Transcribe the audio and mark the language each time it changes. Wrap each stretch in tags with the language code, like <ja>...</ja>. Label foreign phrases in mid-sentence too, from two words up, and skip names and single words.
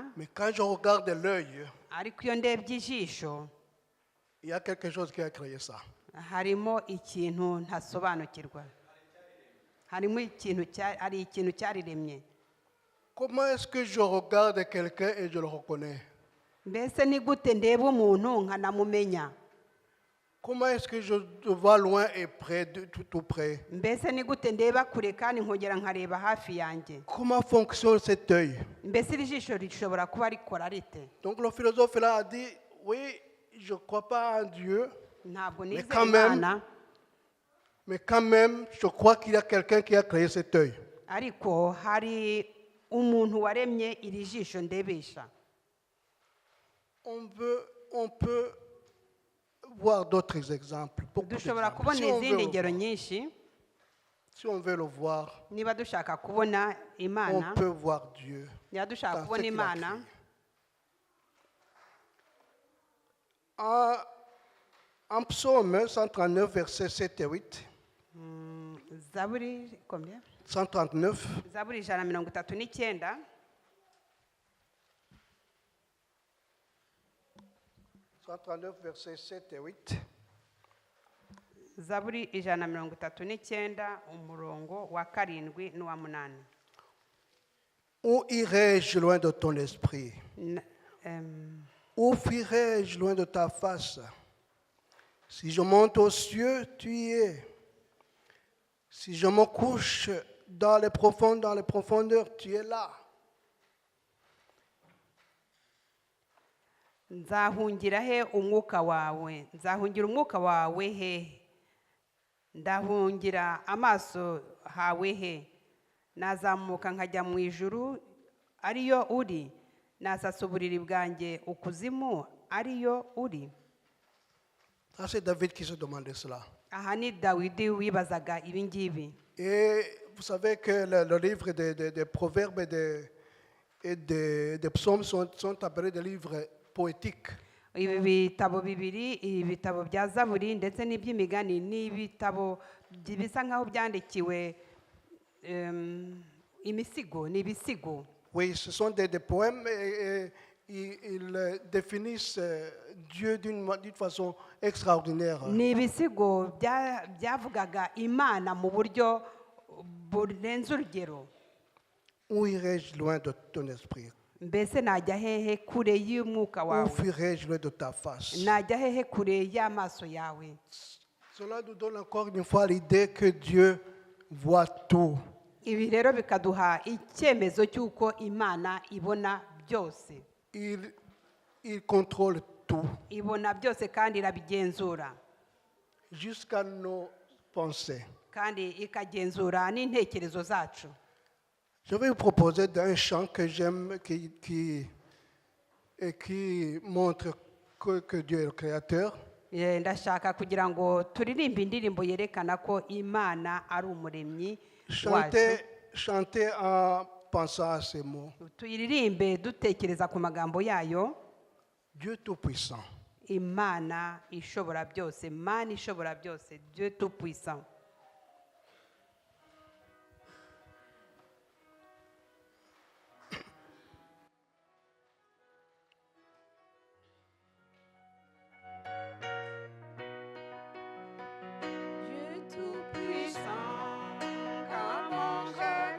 <fr>mais quand je regarde l'œil,</fr> <rw>ariko iyo ndebye ijisho</rw> <fr>il y a quelque chose qui a créé ça.</fr> <rw>harimo ikintu ntasobanukirwa. Harimo ikintu cyariremye.</rw> <fr>Comment est-ce que je regarde quelqu'un et je le reconnais?</fr> <rw>Mbese ni gute ndeba umuntu nkanamumenya?</rw> <fr>Comment est-ce que je le vois loin et près, tout près?</fr> <rw>Mbese ni gute ndeba kure kandi nkongera nkareba hafi yanjye?</rw> <fr>Comment fonctionne cet œil?</fr> <rw>Mbese iri jisho rishobora kuba rikora rite?</rw> <fr>Donc le philosophe là a dit, oui, je ne crois pas en Dieu,</fr> <rw>Ntabwo</rw> <fr>Mais</fr> <rw>nizera</rw> <fr>quand même-</fr> <rw>Imana,</rw> <fr>mais quand même, je crois qu'il y a quelqu'un qui a créé cet œil.</fr> <rw>ariko hari umuntu waremye iri jisho ndebesha.</rw> <fr>On peut voir d'autres exemples. Beaucoup</fr> <rw>Dushobora</rw> <fr>d'exemples.</fr> <rw>kubona</rw> <fr>Si on</fr> <rw>izindi</rw> <fr>veut-</fr> <rw>ngero nyinshi.</rw> <fr>Si on veut le voir,</fr> <rw>Niba dushaka kubona Imana,</rw> <fr>on peut voir Dieu.</fr> <rw>niba dushaka</rw> <fr>dans ce</fr> <rw>kubona</rw> <fr>qu'il a</fr> <rw>Imana,</rw> <fr>créé. En psaume 139, versets 7 et 8, Zaburi combien? 139,</fr> <rw>Zaburi 139.</rw> <fr>139, versets 7 et 8,</fr> <rw>Zaburi 139 umurongo wa 7 n'uwa 8.</rw> <fr>où irai-je loin de ton esprit? Où fuirai-je loin de ta face? Si je monte aux cieux, tu y es. Si je me couche dans les profondeurs, tu es là.</fr> <rw>Nzahungira he umwuka wawe? Nzahungira umwuka wawe he? Ndahungira amaso hawe he? Nazamuka nkajya mu ijuru ariyo uri? Nasasa uburiri bwanjye ukuzimu ariyo uri?</rw> <fr>Ça, c'est David qui se demandait cela.</fr> <rw>Aha ni Dawidi wibazaga ibi ngibi.</rw> <fr>Et vous savez que le livre des proverbes et des psaumes sont appelés des livres poétiques.</fr> <rw>ibi bitabo bibiri ibitabo bya zaburi ndetse n'iby'imigani ni ibitabo bisa nk'aho byandikiwe imisigo ni ibisigo.</rw> <fr>Oui, ce sont des poèmes et ils définissent Dieu d'une façon extraordinaire.</fr> <rw>Ni ibisigo byavugaga imana mu buryo burenze urugero.</rw> <fr>Où irai-je loin de ton esprit?</fr> <rw>Mbese najya hehe kure y'umwuka</rw> <fr>Où</fr> <rw>wawe?</rw> <fr>fuirai-je loin de ta face?</fr> <rw>Najya hehe kure y'amaso yawe?</rw> <fr>Cela nous donne encore une fois l'idée que Dieu voit tout.</fr> <rw>Ibi rero bikaduha icyemezo cy'uko imana ibona byose.</rw> <fr>Il contrôle tout.</fr> <rw>Ibona byose kandi irabigenzura.</rw> <fr>Jusqu'à nos pensées.</fr> <rw>Kandi ikagenzura n'intekerezo zacu.</rw> <fr>Je vais vous proposer un chant que j'aime qui montre que Dieu est le Créateur.</fr> <rw>Ndashaka kugira ngo turirimbe indirimbo yerekana ko imana ari umuremyi wacu.</rw> <fr>Chanter en pensant à ces mots.</fr> <rw>Tuyiririmbe dutekereza ku magambo yayo.</rw> <fr>Dieu Tout-Puissant.</fr> <rw>Imana ishobora byose, Imana ishobora byose,</rw> <fr>Dieu Tout-Puissant. Dieu tout-puissant, comment je</fr>